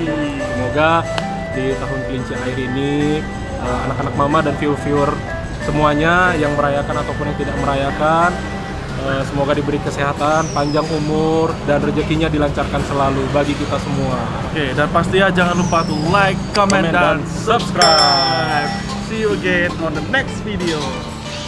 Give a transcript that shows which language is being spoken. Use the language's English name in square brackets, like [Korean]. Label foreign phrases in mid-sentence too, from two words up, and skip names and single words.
[Indonesian] Semoga di tahun kelinci air ini anak-anak mama dan viewer-viewer semuanya yang merayakan ataupun yang tidak merayakan, semoga diberi kesehatan, panjang umur, dan rezekinya dilancarkan selalu bagi kita semua. Oke, dan pastinya jangan lupa tuh [English] like, comment, [Indonesian] Comment, dan dan subscribe. [English] See you again on the next video.